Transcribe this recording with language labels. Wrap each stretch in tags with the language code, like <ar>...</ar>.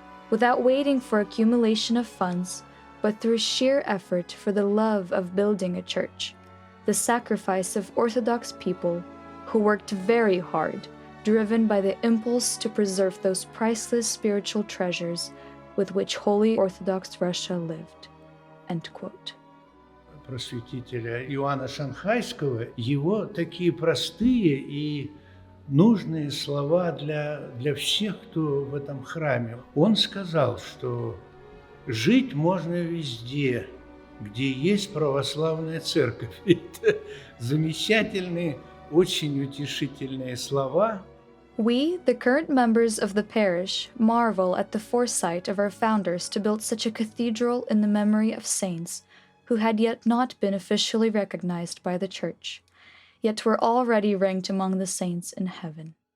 <en>without waiting for accumulation of funds, but through sheer effort for the love of building a church, the sacrifice of Orthodox people who worked very hard, driven by the impulse to preserve those priceless spiritual treasures with which Holy Orthodox Russia lived." End quote.</en> <ru>Просветителя Иоанна Шанхайского, его такие простые и нужные слова для всех, кто в этом храме. Он сказал, что жить можно везде, где есть православная церковь. Это замечательные, очень утешительные слова.</ru> <en>We, the current members of the parish, marvel at the foresight of our founders to build such a cathedral in the memory of saints who had yet not been officially recognized by the Church, yet were already ranked among the saints in heaven.</en>